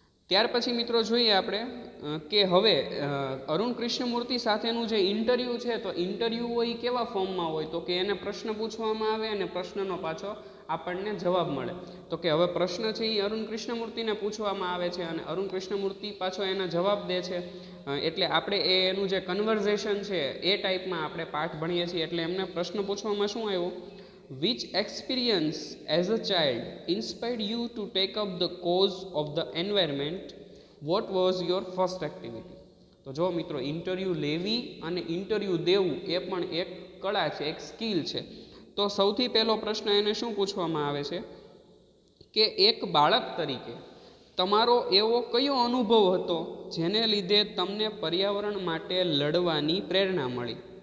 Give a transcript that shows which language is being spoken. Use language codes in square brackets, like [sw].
[gu] ત્યાર પછી મિત્રો જોઈએ આપણે કે હવે અરુણ કૃષ્ણમૂર્તિ સાથેનું જે ઇન્ટરવ્યૂ છે, તો ઇન્ટરવ્યૂ હોય કેવા ફોર્મમાં હોય તો કે એને પ્રશ્ન પૂછવામાં આવે અને પ્રશ્નનો પાછો આપણને જવાબ મળે. તો કે હવે પ્રશ્ન છે એ અરુણ કૃષ્ણમૂર્તિને પૂછવામાં આવે છે અને અરુણ કૃષ્ણમૂર્તિ પાછો એના જવાબ દે છે. એટલે આપણે એનું જે કન્વર્ઝેશન છે એ ટાઈપમાં આપણે પાઠ ભણીએ છીએ. એટલે એમને પ્રશ્ન પૂછવામાં શું આવ્યો, [en] Which experience as a child inspired you to take up the cause of the environment? What was your first activity? [gu] તો જો મિત્રો, ઇન્ટરવ્યૂ લેવી અને ઇન્ટરવ્યૂ દેવું એ પણ એક કળા છે, એક સ્કિલ છે. તો સૌથી પહેલો પ્રશ્ન એને શું પૂછવામાં આવે છે કે એક બાળક તરીકે તમારો એવો કયો અનુભવ હતો જેને લીધે તમને પર્યાવરણ માટે લડવાની પ્રેરણા મળી?